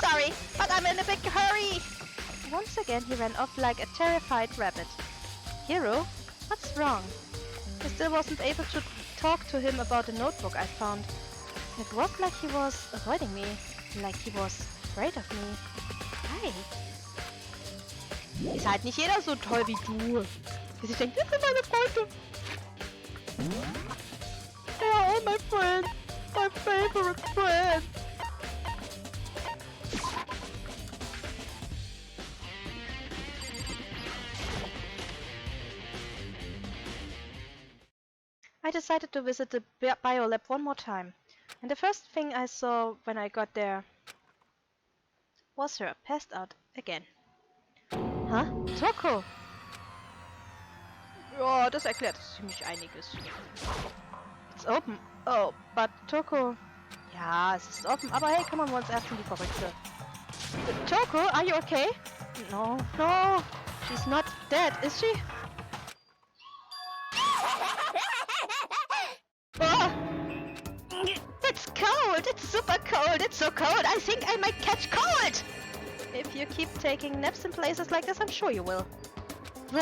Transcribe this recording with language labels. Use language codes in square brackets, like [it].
[en] Sorry, but I'm in a big hurry! Once again, he ran off like a terrified rabbit. Hero? What's wrong? I still wasn't able to talk to him about the notebook I found. It was like he was avoiding me, like he was afraid of me. Why? [de] Ist halt nicht jeder so toll wie du. Wie sich denkt, das sind meine Freunde. [en] They are all my friends. My favorite friends. I decided to visit the biolab one more time, and the first thing I saw when I got there was her passed out again. Huh? Toko! [de] Ja, das erklärt ziemlich einiges. [en] It's open. Oh, but Toko... [de] Ja, es ist offen, aber hey, kümmern wir uns erst um die Verrückte. [en] Toko, are you okay? No, no, she's not dead, is she? Oh! It's cold! It's super cold! It's so cold! I think I might catch cold! If you keep taking naps in places like this, I'm sure you will. What?